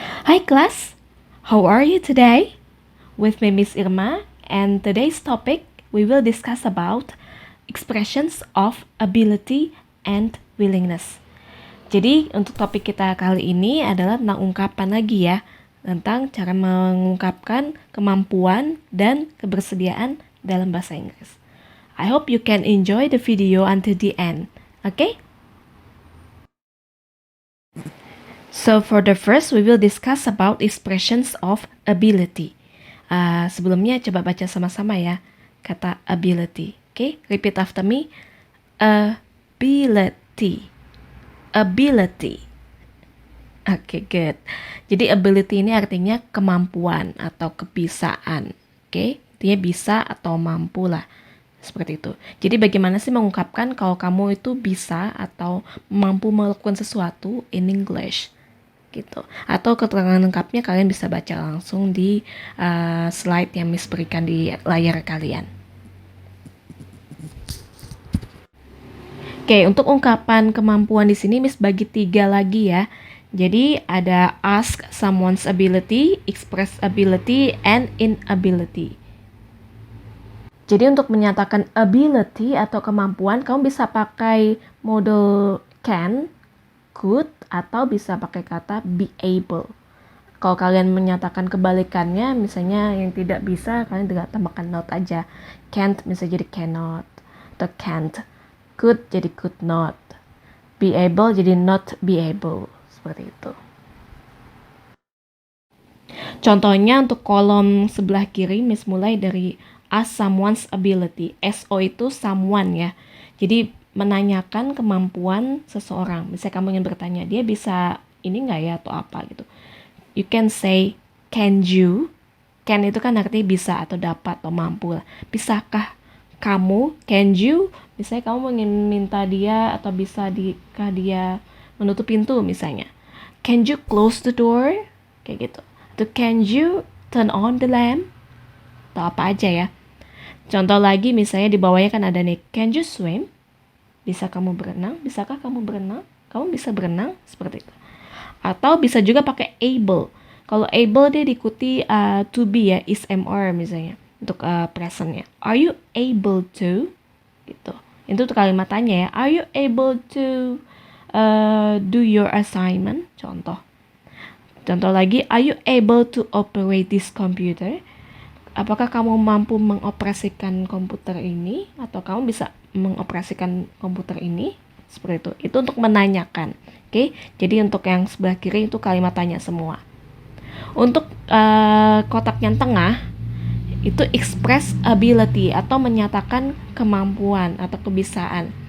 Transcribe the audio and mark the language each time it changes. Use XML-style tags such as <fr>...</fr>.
<en>Hi class, how are you today? With me Miss Irma, and today's topic we will discuss about expressions of ability and willingness.</en> <id>Jadi untuk topik kita kali ini adalah tentang ungkapan lagi ya, tentang cara mengungkapkan kemampuan dan kebersediaan dalam bahasa Inggris.</id> <en>I hope you can enjoy the video until the end. Okay? So for the first, we will discuss about expressions of ability.</en> <id>Sebelumnya coba baca sama-sama ya kata ability.</id> <en>Okay, repeat after me. Ability. Ability. Okay, good.</en> <id>Jadi ability ini artinya kemampuan atau kebisaan. Okay, artinya bisa atau mampu lah. Seperti itu. Jadi bagaimana sih mengungkapkan kalau kamu itu bisa atau mampu melakukan sesuatu</id> <en>in English?</en> <id>Gitu. Atau keterangan lengkapnya kalian bisa baca langsung di slide yang Miss berikan di layar kalian. Oke, untuk ungkapan kemampuan di sini Miss bagi 3 lagi ya. Jadi ada</id> <en>ask someone's ability, express ability, and inability.</en> <id>Jadi untuk menyatakan ability atau kemampuan, kamu bisa pakai model can, could, atau bisa pakai kata be able. Kalau kalian menyatakan kebalikannya, misalnya yang tidak bisa, kalian tinggal tambahkan not aja.</id> <en>Can't bisa jadi cannot, atau can't. Could jadi could not. Be able jadi not be able. Seperti itu.</en> <id>Contohnya untuk kolom sebelah kiri, Miss mulai dari ask someone's ability. SO itu someone ya. Jadi menanyakan kemampuan seseorang. Misalnya kamu ingin bertanya, dia bisa ini nggak ya atau apa gitu.</id> <en>You can say, can you?</en> <id>Can itu kan artinya bisa atau dapat atau mampu lah. Bisakah kamu?</id> <en>Can you?</en> <id>Misalnya kamu ingin minta dia atau bisakah dia menutup pintu misalnya.</id> <en>Can you close the door?</en> <id>Kayak gitu.</id> <en>Atau can you turn on the lamp?</en> <id>Atau apa aja ya. Contoh lagi misalnya di bawahnya kan ada nih,</id> <en>can you swim?</en> <id>Bisa kamu berenang? Bisakah kamu berenang? Kamu bisa berenang? Seperti itu. Atau bisa juga pakai able. Kalau able dia diikuti to be ya, is MR misalnya. Untuk presentnya.</id> <en>Are you able to?</en> <id>Gitu. Itu tuh kalimat tanya ya.</id> <en>Are you able to do your assignment?</en> <id>Contoh lagi,</id> <en>are you able to operate this computer?</en> <id>Apakah kamu mampu mengoperasikan komputer ini? Atau kamu bisa mengoperasikan komputer ini? Seperti itu. Itu untuk menanyakan. Oke? Jadi untuk yang sebelah kiri itu kalimat tanya semua. Untuk kotak yang tengah, itu express ability atau menyatakan kemampuan atau kebisaan.</id>